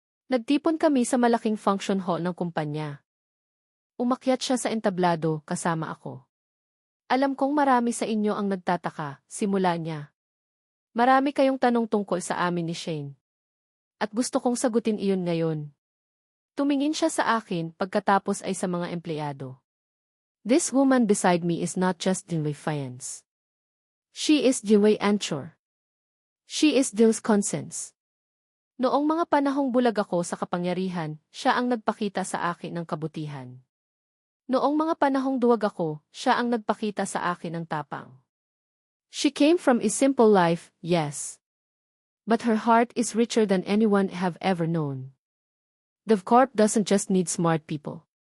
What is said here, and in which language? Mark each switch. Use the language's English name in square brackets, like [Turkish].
[Filipino] Nagtipon kami sa malaking function hall ng kumpanya. Umakyat siya sa entablado kasama ako. Alam kong marami sa inyo ang nagtataka, simula niya. Marami kayong tanong tungkol sa amin ni Shane. At gusto kong sagutin iyon ngayon. Tumingin siya sa akin pagkatapos ay sa mga empleyado. [English] This woman beside me is not just Dinway Fiance. She is Dinway Anchor. She is Dill's conscience. [Filipino] Noong mga panahong bulag ako sa kapangyarihan, siya ang nagpakita sa akin ng kabutihan. Noong mga panahong duwag ako, siya ang nagpakita sa akin ng tapang. [English] She came from a simple life, yes. But her heart is richer than anyone have ever known. The VCorp doesn't just need smart people.